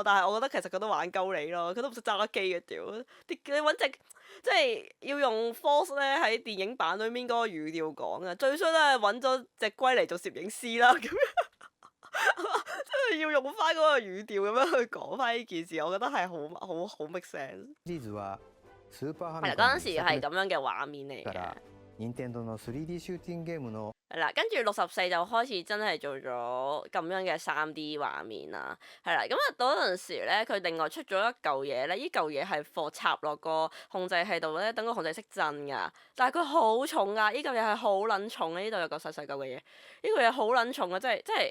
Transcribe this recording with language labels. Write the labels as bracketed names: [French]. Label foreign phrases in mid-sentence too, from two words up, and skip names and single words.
[Cantonese] 但係我覺得其實佢都玩鳩你咯，佢都唔識揸機嘅屌。你揾隻即係要用 Force 咧喺電影版裏面嗰個語調講啊，最衰都係揾咗隻龜嚟做攝影師啦咁樣。真係要用翻嗰個語調咁樣去講翻呢件事，我覺得係好 [English] make sense。 [Japanese] シリーズはスーパーファ [Cantonese] 係啦， [Japanese] ミコン [Cantonese] 嗰陣時係咁樣嘅畫面嚟嘅。 [Japanese] から任天堂の 3D シューティングゲームの [Cantonese] 係啦，跟住64就開始真係做咗咁樣嘅 3D 畫面啦。係啦，咁啊嗰陣時咧，佢另外出咗一嚿嘢咧，依嚿嘢係放插落個控制器度咧，等個控制識震㗎。但係佢好重㗎，依嚿嘢係好撚重嘅，呢度有個細細嚿嘅嘢，呢個嘢好撚重啊！即係。